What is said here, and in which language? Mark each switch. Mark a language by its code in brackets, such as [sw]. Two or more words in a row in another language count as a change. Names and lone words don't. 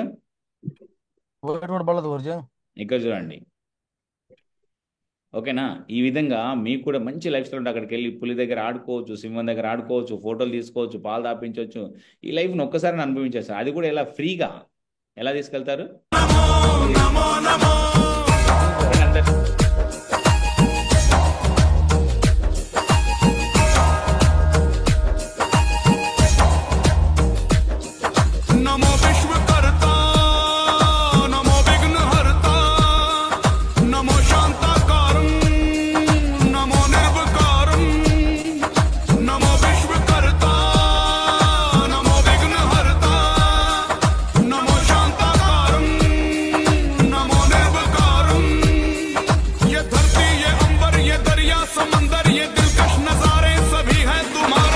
[te] ఒకటి కూడా పడలేదు గురుజీ. ఇక్కడ చూడండి, ఓకేనా? ఈ విధంగా మీకు కూడా మంచి [en] life style [te] ఉంటుంది. అక్కడికి వెళ్ళి పులి దగ్గర ఆడుకోవచ్చు, సింహం దగ్గర ఆడుకోవచ్చు, ఫోటోలు తీసుకోవచ్చు, పాలు తాపించవచ్చు. ఈ లైఫ్ని ఒక్కసారి అనుభవించేస్తారు. అది కూడా ఎలా ఫ్రీగా ఎలా తీసుకెళ్తారు? [sa] नमो विश्वकर्ता नमो विघ्नहर्ता नमो शांताकारं नमो निर्विकारं नमो विश्वकर्ता नमो विघ्नहर्ता नमो शांताकारं नमो निर्विकारं। [hi] ये धरती ये अंबर ये दरिया समंदर ये दिलकश नजारे सभी हैं तुम्हारे।